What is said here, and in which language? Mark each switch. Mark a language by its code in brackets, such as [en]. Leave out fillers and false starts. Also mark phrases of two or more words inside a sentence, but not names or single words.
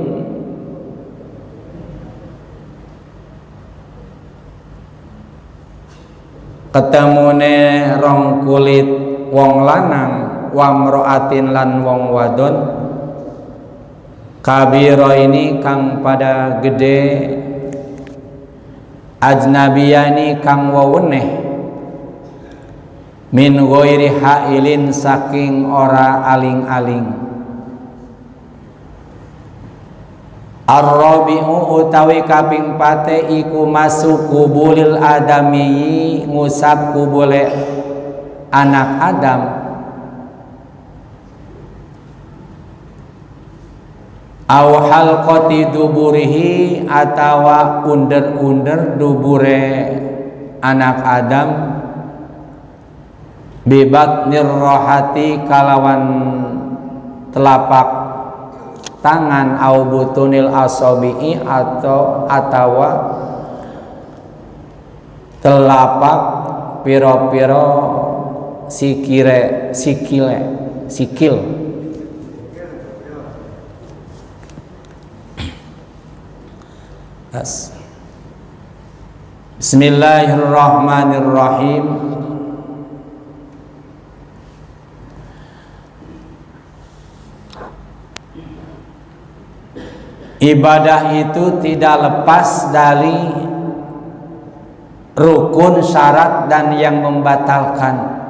[jv] ketemune rong kulit wong lanang [ar] wa mraatin [jv] lan wong wadon kabira ini kang pada gede ajnabiyani kang weweneh [ar] min ghairi hailin [jv] saking ora aling-aling. Ar-rabi'u utawi kaping pate iku masuk [ar] kubulil adami [jv] ngusap kubule anak Adam [ar] au halqati duburihi [jv] atawa under-under dubure anak Adam [ar] bibat nirrohati [jv] kalawan telapak tangan [ar] au butunil asabi'i [jv] atawa telapak piro-piro sikil. [ar] Bismillahirrahmanirrahim. [id] Ibadah itu tidak lepas dari rukun, syarat, dan yang membatalkan.